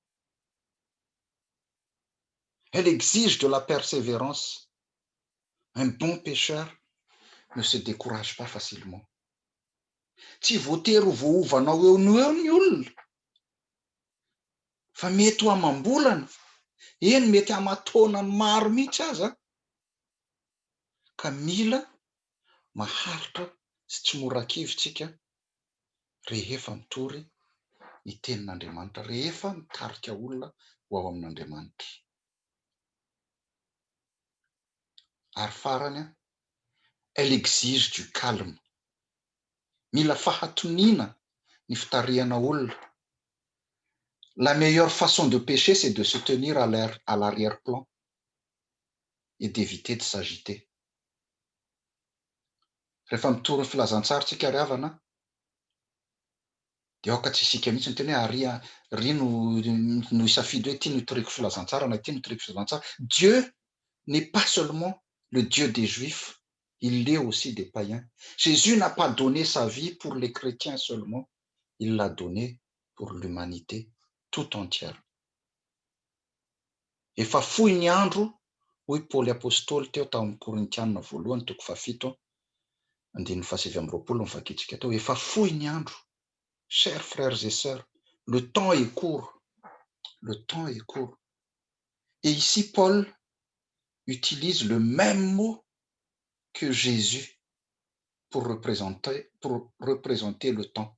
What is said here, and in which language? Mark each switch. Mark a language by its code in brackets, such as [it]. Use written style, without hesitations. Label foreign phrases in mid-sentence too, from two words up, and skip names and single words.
[fr] Elle exige de la persévérance. Un bon pêcheur ne se décourage pas facilement. [mg] Tsy voatery ho voahovanao eo no eo ny olona, fa mety ho amam-bolana, eny mety haman-taonany maro mihitsy aza, ka mila maharitra sy tsy mora-kivy tsika rehefa mitory ny tenin'Andriamanitra, rehefa mitarika olona ho ao amin'Andriamanitra. Ary farany, [fr] elle exige du calme. [mg] Mila fahatoniana ny fitariana olona. [fr] La meilleure façon de pécher, c'est de se tenir à l'arrière-plan et d'éviter de s'agiter. [mg] Rehefa mitory ny filazantsaritsika ry havana, dia aoka tsy isika mihitsy ny teny hoe ry no isafidy hoe ity no itoriako filazantsara na ity no itoriako filazantsara. [fr] Dieu n'est pas seulement le Dieu des Juifs, il l'est aussi des païens. Jésus n'a pas donné sa vie pour les chrétiens seulement, il l'a donné pour l'humanité tout entière. [mg] Efa fohy ny andro, hoy Paoly apôstôly teo tamin'ny Korintianina voalohany toko 7, 18-20 vakitsika teo. Efa fohy ny andro. [fr] Chers frères et sœurs, le temps est court. Le temps est court. Et ici, Paul utilise le même mot que Jésus pour représenter le temps.